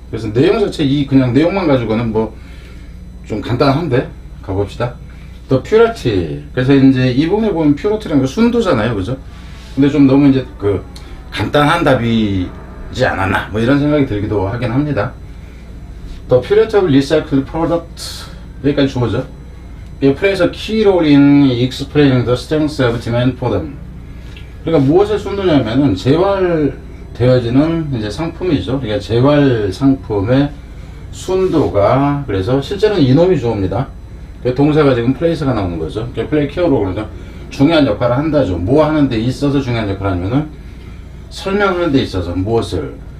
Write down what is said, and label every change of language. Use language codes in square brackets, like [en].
[ko] 그래서 내용 자체, 그냥 내용만 가지고는 뭐, 좀 간단한데, 가봅시다. 더 퓨리티. 그래서 이제 이 부분에 보면 퓨리티라는 거 순도잖아요, 그죠? 근데 좀 너무 이제 간단한 답이지 않았나 뭐 이런 생각이 들기도 하긴 합니다. 더 퓨리티 오브 리사이클 프로덕트 여기까지 주어져. [en] It plays a key role in explaining the strength of demand for them. [ko] 그러니까 무엇의 순도냐면은 재활되어지는 이제 상품이죠. 그러니까 재활 상품의 순도가 그래서 실제로는 이놈이 주어입니다. 동사가 지금 플레이스가 나오는 거죠. 플레이 케어로 그러죠. 중요한 역할을 한다죠. 뭐 하는 데 있어서 중요한 역할을 하면은 설명하는 데 있어서 무엇을.